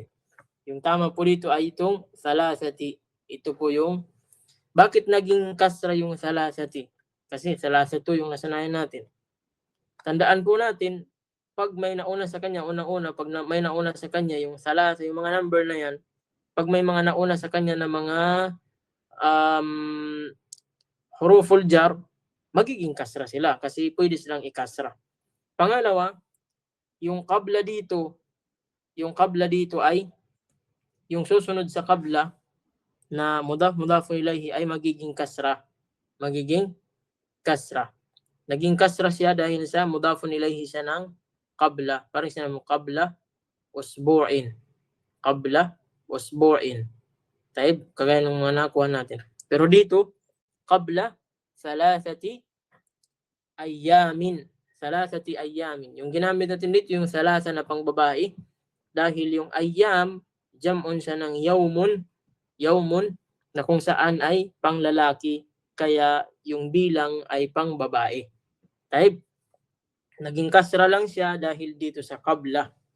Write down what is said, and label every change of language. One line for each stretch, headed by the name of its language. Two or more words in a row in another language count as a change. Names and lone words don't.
Filipino: Yung tama po dito ay itong salasati. Ito po yung, bakit naging kasra yung salasati? Kasi salasatu yung nasanayan natin. Tandaan po natin, pag may nauna sa kanya, pag may nauna sa kanya, yung salasa, yung mga number na yan, pag may mga nauna sa kanya na mga
Arabic: حروف الجر,
Filipino: magiging kasra sila kasi pwede silang ikasra. Pangalawa, yung qabla dito ay yung susunod sa qabla na
Arabic: مضاف إليه
Filipino: ay magiging kasra. Naging kasra siya dahil sa
Arabic: مضاف إليه
Filipino: siya ng qabla. Parang siya ng
Arabic: قبل أسبوع.
Filipino: Taib, kagaya ng mga nakuha natin. Pero dito,
Arabic: قبل ثلاثة أيام.
Filipino: Yung ginamit natin dito, yung salasa na pang babae, dahil yung ayam, jam'un siya ng yawmun, na kung saan ay pang lalaki, kaya yung bilang ay pang babae. Taib, naging kasra lang siya dahil dito sa qabla.